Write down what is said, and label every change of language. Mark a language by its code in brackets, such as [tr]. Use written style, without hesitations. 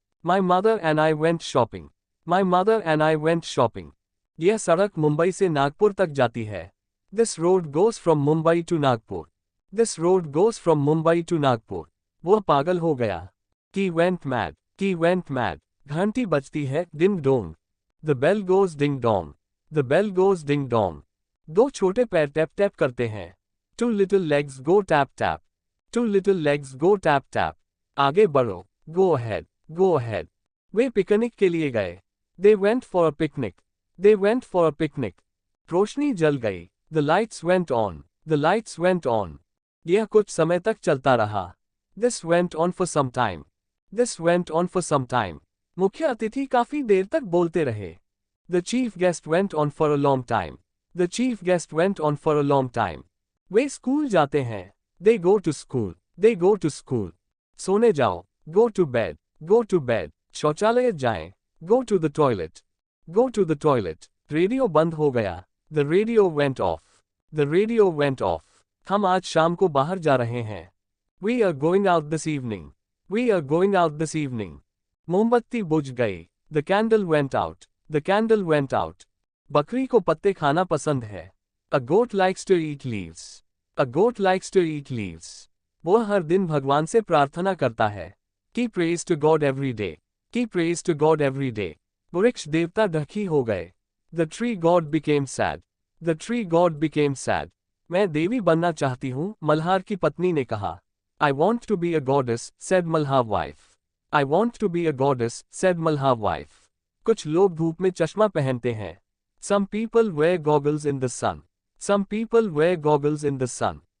[en] My mother and I went shopping. My mother and I went shopping. [hi] यह सड़क मुंबई से नागपुर तक जाती है। [en] This road goes from Mumbai to Nagpur. This road goes from Mumbai to Nagpur. [hi] वह पागल हो गया। [en] He went mad. He went mad. [hi] घंटी बजती है, ding dong. [en] The bell goes ding dong. The bell goes ding dong. [hi] 2 छोटे पैर tap tap करते हैं। [en] Two little legs go tap tap. Two little legs go tap tap. [hi] आगे बढ़ो। [en] Go ahead. Go ahead. [hi] वे picnic के लिए गए। [en] They went for a picnic. They went for a picnic. [hi] रोशनी जल गई। [en] The lights went on. The lights went on. [hi] यह कुछ समय तक चलता रहा। [en] This went on for some time. This went on for some time. [hi] मुख्य अतिथि काफी देर तक बोलते रहे। [en] The chief guest went on for a long time. The chief guest went on for a long time. [hi] Way school जाते हैं। [en] They go to school. They go to school. [hi] सोने जाओ। [en] Go to bed. Go to bed. [hi] शौचालय जाएं। [en] Go to the toilet. Go to the toilet. [hi] Radio बंद हो गया। [en] The radio went off. The radio went off. [hi] हम आज शाम को बाहर जा रहे हैं। [en] We are going out this evening. We are going out this evening. [hi] मोमबत्ती बुझ गई। [en] The candle went out. The candle went out. [hi] बकरी को पत्ते खाना पसंद है। [en] A goat likes to eat leaves. A goat likes to eat leaves. [hi] वह हर दिन भगवान से प्रार्थना करता है। [en] He prays to God every day. He prays to God every day. [hi] वृक्ष देवता ढकी हो गए। [en] The tree god became sad. The tree god became sad. [hi] मैं देवी बनना चाहती हूँ, मल्हार की पत्नी ने कहा। [en] I want to be a goddess, said Malhar wife. I want to be a goddess, said Malhar wife. [hi] कुछ लोग धूप में चश्मा पहनते हैं। [en] Some people wear goggles in the sun. Some people wear goggles in the sun.